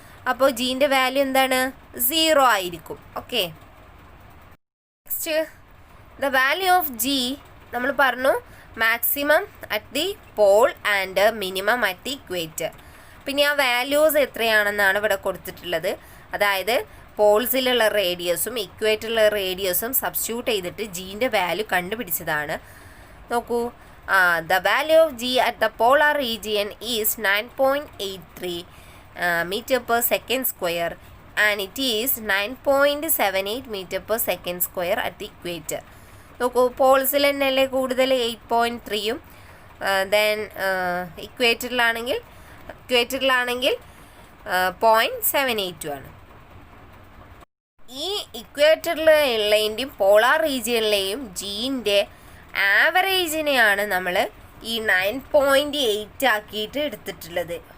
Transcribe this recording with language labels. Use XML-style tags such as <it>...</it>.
<ml>അപ്പോൾ ജീൻ്റെ വാല്യൂ എന്താണ്? 0 ആയിരിക്കും. Okay, next the value of G നമ്മൾ പറഞ്ഞു maximum at the Paul and minimum at the equator. പിന്നെ ആ വാല്യൂസ് എത്രയാണെന്നാണ് ഇവിടെ കൊടുത്തിട്ടുള്ളത്. അതായത് പോൾസിലുള്ള റേഡിയസും ഇക്വേറ്ററിലുള്ള റേഡിയസും സബ്സ്റ്റിറ്റ്യൂട്ട് ചെയ്തിട്ട് ജീൻ്റെ വാല്യൂ കണ്ടുപിടിച്ചതാണ്.</ml> <en>നോക്കൂ, the value of G at the polar region is 9.83 meter per second square and it is 9.78 meter per second square at the equator.</en> <ml>നോക്കൂ, പോൾസിൽ തന്നെയല്ലേ കൂടുതൽ 8.3യും ദെൻ ഇക്വേറ്ററിലാണെങ്കിൽ 0.78 ആണ്. ഈ ഇക്വേറ്ററിലുള്ളതിൻ്റെയും പോളാർ റീജിയനിലെയും ജീൻ്റെ ആവറേജിനെയാണ് നമ്മൾ ഈ 9.8 ആക്കിയിട്ട് എടുത്തിട്ടുള്ളത്.</ml>